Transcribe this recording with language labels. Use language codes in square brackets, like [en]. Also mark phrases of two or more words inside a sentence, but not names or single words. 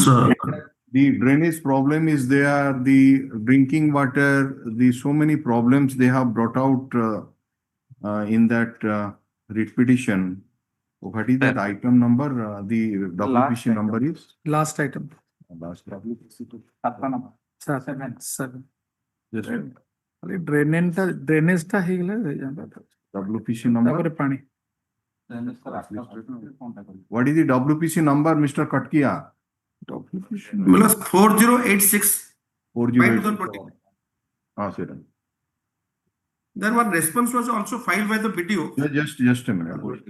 [en] the drainage problem is there, the drinking water, the so many problems they have brought out in that writ petition. What is that item number? The WPC number is? Last item. Last WPC. 7. Just [or] drainage ଟା ହେଇଗଲେ [en] WPC number. [or] ତାପରେ ପାଣି। [en] What is the WPC number, Mr. Katkia? plus 4086. 4086. Sir. Then one response was also filed by the BDO. Just a minute.